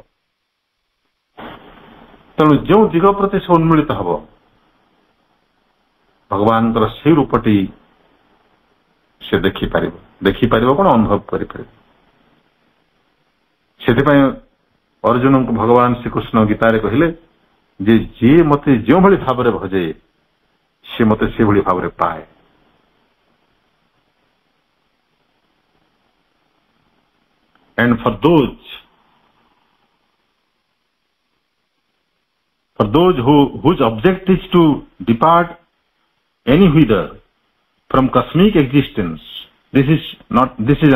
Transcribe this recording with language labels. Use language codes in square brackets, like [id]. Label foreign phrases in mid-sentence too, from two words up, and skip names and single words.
[or] ତେଣୁ ଯେଉଁ ଦିଗ ପ୍ରତି ସେ ଉନ୍ମିଳିତ ହବ ଭଗବାନଙ୍କର ସେଇ ରୂପଟି ସେ ଦେଖିପାରିବ କଣ, ଅନୁଭବ କରିପାରିବ। ସେଥିପାଇଁ ଅର୍ଜୁନଙ୍କୁ ଭଗବାନ ଶ୍ରୀକୃଷ୍ଣ ଗୀତାରେ କହିଲେ ଯେ ଯିଏ ମତେ ଯେଉଁଭଳି ଭାବରେ ଭଜେ ସେ ମତେ ସେଭଳି ଭାବରେ ପାଏ। [en] And for those whose object is to depart anywhither from cosmic existence, this is